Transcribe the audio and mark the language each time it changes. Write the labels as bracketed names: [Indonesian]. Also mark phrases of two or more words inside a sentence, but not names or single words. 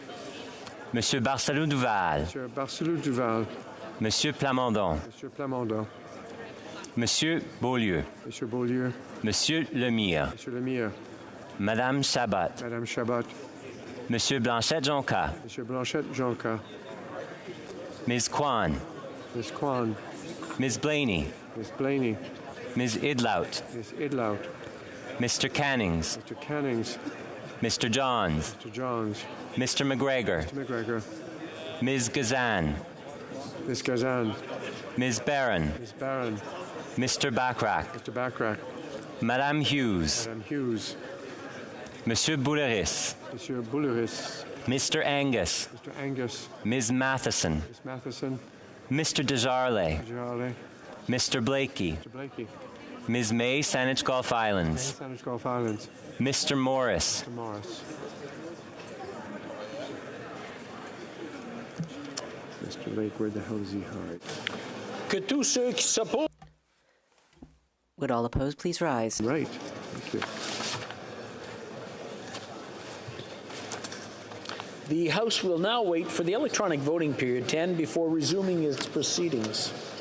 [French] Monsieur Barcelou-Duval. Monsieur Barcelou-Duval. Monsieur Plamondon. Monsieur Plamondon. Monsieur Beaulieu. Monsieur Beaulieu. Monsieur Lemire. Monsieur Lemire. Madame Chabot. Madame Chabot. Monsieur Blanchette-Jonca. Monsieur Blanchette-Jonca. [English] Ms. Kwan. Ms. Kwan. Ms. Blaney. Ms. Blaney. Ms. Idlout. Ms. Idlout. Mr. Cannings. Mr. Cannings. Mr. Johns. Mr. Johns. Mr. McGregor. Mr. McGregor. Ms. Gazan. Ms. Gazan. Ms. Barron. Ms. Barron. Mr. Backrack. Mr. Backrack. [French] Madame Hughes. Madame Hughes. Monsieur Bouleris. Monsieur Bouleris. [English] Mr. Angus. Mr. Angus. Ms. Matheson. Ms. Matheson. Mr. Desjardins. Jarley. Mr. Blakey. Mr. Blakey. Ms. May, Saanich Gulf Islands. Saanich Gulf Islands. Mr. Morris. Mr. Morris. Mr. Lake, where the hell is he hide? [French] Que tous ceux qui s'opposent. [English] Would all opposed please rise? Right. Thank you. The House will now wait for the electronic voting period to end before resuming its proceedings.